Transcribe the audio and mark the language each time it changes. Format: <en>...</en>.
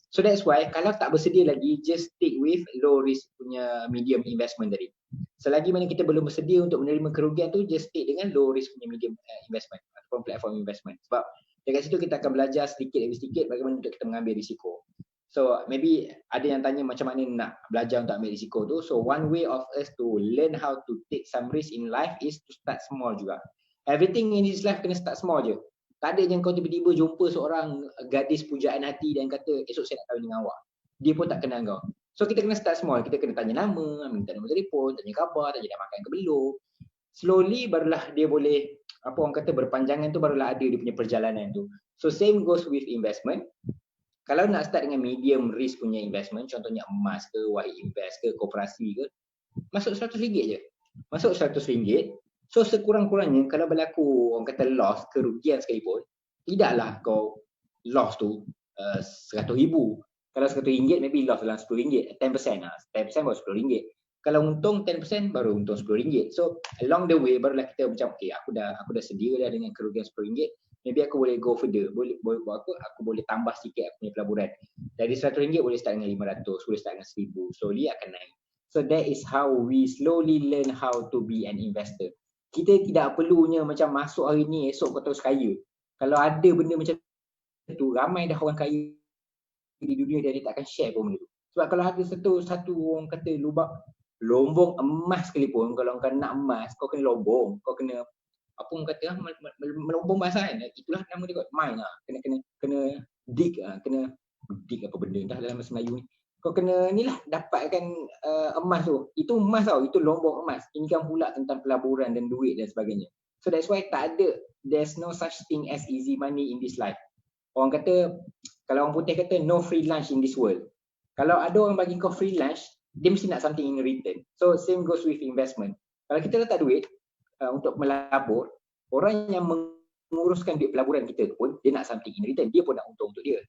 <en>So that's why</en> <ms>kalau tak bersedia lagi,</ms> <en>just stick with low risk</en> <ms>punya</ms> <en>medium investment</en> <ms>tadi. Selagi mana kita belum bersedia untuk menerima kerugian tu,</ms> <en>just stick</en> <ms>dengan</ms> <en>low risk</en> <ms>punya</ms> <en>medium investment ataupun platform investment.</en> <ms>Sebab dekat situ kita akan belajar sedikit demi sedikit bagaimana untuk kita mengambil risiko. So maybe ada yang tanya macam mana nak belajar untuk ambil risiko tu.</ms> <en>So one way of us to learn how to take some risk in life is to start small</en> <ms>juga.</ms> <en>Everything in this life</en> <ms>kena</ms> <en>start small</en> <ms>je. Tak ada yang kau tiba-tiba jumpa seorang gadis pujaan hati dan kata esok saya nak kahwin dengan awak. Dia pun tak kenal kau.</ms> <en>So</en> <ms>kita kena start small. Kita kena tanya nama, minta nombor telefon, tanya khabar, tanya dah makan ke belum. Slowly barulah dia boleh, apa orang kata, berpanjangan tu barulah ada dia punya perjalanan tu.</ms> <en>So same goes with investment.</en> <ms>Kalau nak start dengan medium risk punya investment, contohnya emas ke, Wahid Invest ke, koperasi ke, masuk RM100 je. Masuk RM100. So sekurang-kurangnya kalau berlaku orang kata loss, kerugian sekalipun, tidaklah kau loss tu RM100,000. Kalau RM100 maybe loss dalam RM10, 10% lah. 10% baru RM10. Kalau untung 10% baru untung RM10.</ms> <en>So along the way</en> <ms>barulah kita macam okay, aku dah sedia dah dengan kerugian RM10. Maybe aku boleh</ms> <en>go further.</en> <ms>Boleh buat apa? Aku boleh tambah sikit aku punya pelaburan. Dari RM100 boleh start dengan RM500, boleh start dengan RM1,000. Slowly akan naik.</ms> <en>So that is how we slowly learn how to be an investor.</en> <ms>Kita tidak perlunya macam masuk hari ni, esok kau terus kaya. Kalau ada benda macam tu, ramai dah orang kaya di dunia dia tak akan share pun benda tu. Sebab kalau ada satu orang kata lubang lombong emas sekalipun, kalau kau nak emas, kau kena lombong, kau kena apa orang kata melombong emas kan. Itulah nama dia, mine lah. Kena dig apa benda dah dalam bahasa Melayu ni. Kau kena ni lah dapatkan emas tu. Itu emas tau, itu lombong emas. Ini kan pula tentang pelaburan dan duit dan sebagainya.</ms> <en>So that's why there's no such thing as easy money in this life.</en> <ms>Orang kata, kalau orang putih kata</ms> <en>no free lunch in this world.</en> <ms>Kalau ada orang bagi kau free lunch, dia mesti nak</ms> <en>something in return. So same goes with investment.</en> <ms>Kalau kita letak duit untuk melabur, orang yang menguruskan duit pelaburan kita pun, dia nak</ms> <en>something in return.</en> <ms>Dia pun nak untung untuk dia.</ms>